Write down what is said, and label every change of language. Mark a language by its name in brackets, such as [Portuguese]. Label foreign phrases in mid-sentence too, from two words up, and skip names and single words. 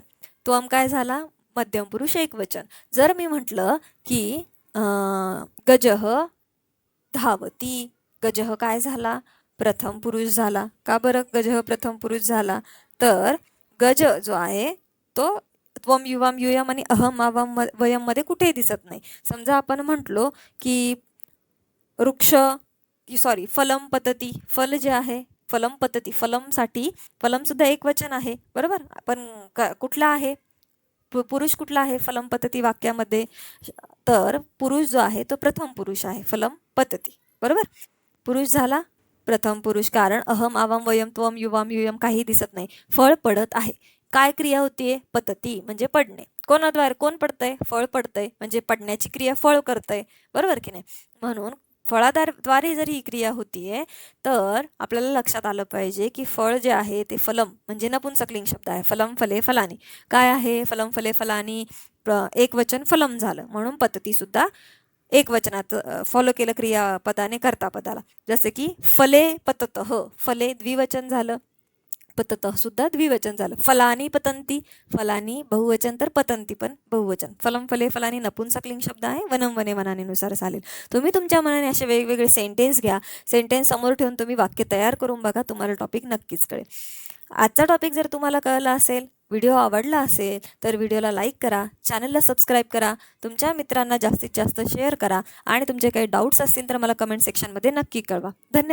[Marathi] त्वम काय झाला, मध्यम पुरुष एकवचन. जर मी म्हटलं की [Sanskrit] गजह धावती, [Marathi] गजह काय झाला, प्रथम पुरुष झाला. का बरं गजह प्रथम पुरुष झाला, तर गज जो आहे तो [Sanskrit] त्वम युवाम युयम [Marathi] आणि [Sanskrit] अहम आवाम वयम [Marathi] मध्ये कुठेही दिसत नाही. समजा आपण म्हटलो की [Sanskrit] वृक्ष फलम पतती, [Marathi] फल जे आहे [Sanskrit] फलम पतती, [Marathi] फलमसाठी फलम सुद्धा एक वचन आहे. बरोबर. पण कुठला आहे, पुरुष कुठला आहे [Sanskrit] फलम पतती [Marathi] वाक्यामध्ये, तर पुरुष जो आहे तो प्रथम पुरुष आहे, [Sanskrit] फलम पतती. [Marathi] बरोबर. पुरुष झाला प्रथम पुरुष, कारण [Sanskrit] अहम आवाम वयम त्वम युवाम युयम [Marathi] काही दिसत नाही. फळ पडत आहे, काय क्रिया होतीये, पतती म्हणजे पडणे. कोणाद्वारे, कोण पडतंय, फळ पडतंय, म्हणजे पडण्याची क्रिया फळ करतंय. बरोबर की नाही. म्हणून फळाद्वारे जर ही क्रिया होतीये तर आपल्याला लक्षात आलं पाहिजे की फळ जे आहे ते फलम म्हणजे नपुंसकलिंग शब्द आहे. [Sanskrit] फलम फले फलानी काय आहे, फलम फले फलानी [Marathi] एक वचन फलम झालं, म्हणून पतती सुद्धा एक वचनात फॉलो केलं क्रियापदाने कर्तापदाला. जसे की [Sanskrit] फले पततः, [Marathi] फले द्विवचन झालं, पततः सुद्धा द्विवचन झालं. [Sanskrit] फलानी पतंती, [Marathi] फलानी बहुवचन तर पतंती पण बहुवचन. [Sanskrit] फलम फले फलानी [Marathi] नपुंसकलिंग शब्द आहे, [Sanskrit] वनम वने [Marathi] वनानेनुसार चालेल. तुम्ही तुमच्या मनाने असे वेगवेगळे सेंटेन्स घ्या, सेंटेन्स समोर ठेवून तुम्ही वाक्य तयार करून बघा, तुम्हाला टॉपिक नक्कीच कळेल. आजचा टॉपिक जर तुम्हाला कळला असेल, व्हिडिओ आवडला असेल तर व्हिडिओला लाईक करा, चॅनलला सबस्क्राईब करा, तुमच्या मित्रांना जास्तीत जास्त शेअर करा आणि तुमचे काही डाऊट्स असतील तर मला कमेंट सेक्शनमध्ये नक्की कळवा.